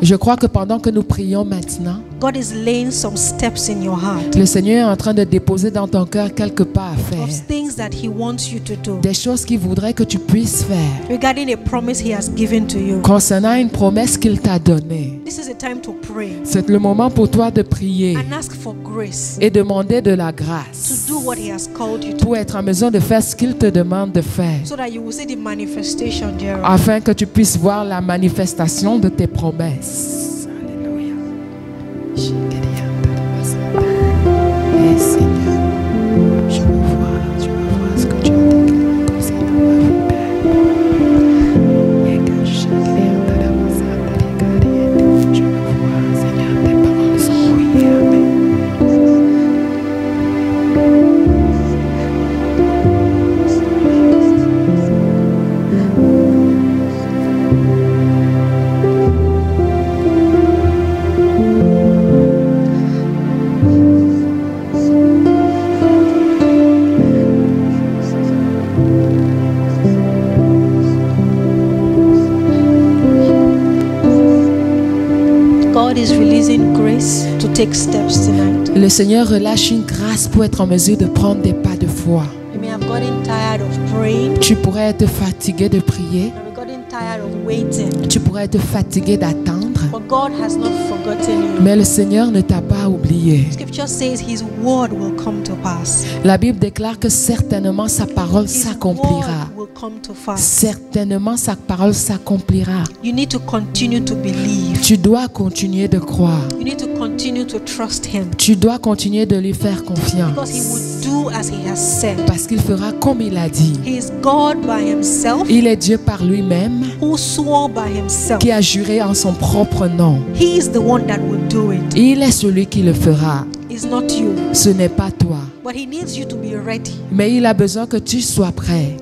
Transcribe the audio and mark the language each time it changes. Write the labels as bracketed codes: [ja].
[fr] Je crois que pendant que nous prions maintenant, [en] God is laying some steps in your heart [fr] le Seigneur est en train de déposer dans ton cœur quelques pas à faire. [en] of things that He wants you to do [fr] Des choses qu'il voudrait que tu puisses faire. [en] regarding a promise He has given to you. [fr] Concernant une promesse qu'il t'a donnée. [en] This is a time to pray [fr] C'est le moment pour toi de prier [en] and ask for grace [fr] et demander de la [en] to [fr] grâce [en] do what He has called you to [fr] pour être en mesure de faire ce qu'il te demande de faire. [en] so that you will see the manifestation thereof. [fr] Afin que tu puisses voir la manifestation de tes promesses. Alléluia. Et Seigneur, je veux voir ce que tu as déclaré concernant ma vie, Père. Et que je veux voir, Seigneur, tes paroles sont oui et amen. [en] God is releasing grace to take steps tonight. [fr] Le Seigneur relâche une grâce pour être en mesure de prendre des pas de foi. [en] You may have gotten tired of praying. [fr] Tu pourrais être fatigué de prier. [en] You may have gotten tired of waiting. [fr] Tu pourrais être fatigué d'attendre. [en] But God has not forgotten you. [fr] Mais le Seigneur ne t'a pas oublié. [en] Scripture says His word will come to pass. [fr] La Bible déclare que certainement sa parole [en] His [fr] s'accomplira. [en] word will come to pass. [fr] Certainement sa parole s'accomplira. [en] You need to continue to believe. [fr] Tu dois continuer de croire. [en] You need to continue to trust Him. [fr] Tu dois continuer de lui faire [en] Because He [fr] confiance. [en] will do as He has said. [fr] Parce qu'il fera comme il a dit. [en] He is God by Himself, [fr] Il est Dieu par lui-même [en] who swore by Himself. [fr] qui a juré en son propre nom. [en] He is the one that will do it. [fr] Il est celui qui le fera. [en] It's not you. [fr] Ce n'est pas toi. [en] But He needs you to be ready [fr] Mais il a besoin que tu sois prêt